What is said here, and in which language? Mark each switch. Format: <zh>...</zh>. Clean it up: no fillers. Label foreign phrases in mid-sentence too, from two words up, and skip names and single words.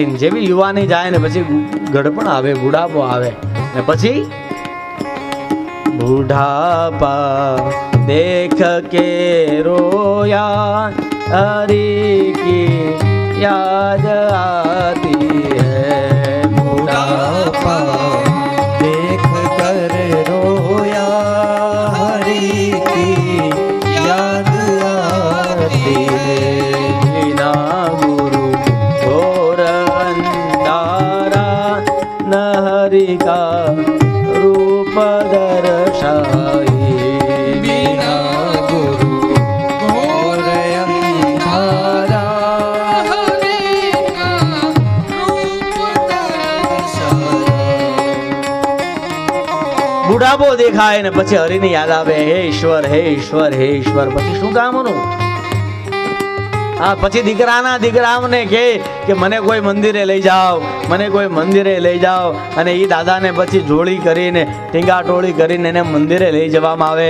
<gu>જેવી યુવાની જાય ને પછી ગડપણ આવે, બુઢાપો આવે, ને પછી</gu> <hi>बुढ़ापा देख के रोया हरी की याद आती है. बुढ़ापा देख कर रोया हरी की याद आती है. बिना गुरु घोर अंधारा न हरि का रूप दर्शाए. बिना गुरु घोर अंधारा हरि का रूप दर्शाए.</hi> <gu>બુઢાપો દેખાય ને પછી હરિની યાદ આવે, હે ઈશ્વર, હે ઈશ્વર, હે ઈશ્વર. પછી શું કામનું? હા, પછી દીકરાઓને કે મને કોઈ મંદિરે લઈ જાઓ, મને કોઈ મંદિરે લઈ જાઓ. અને એ દાદાને પછી જોડી કરીને ટીંગા ટોળી કરીને એને મંદિરે લઈ જવામાં આવે.</gu>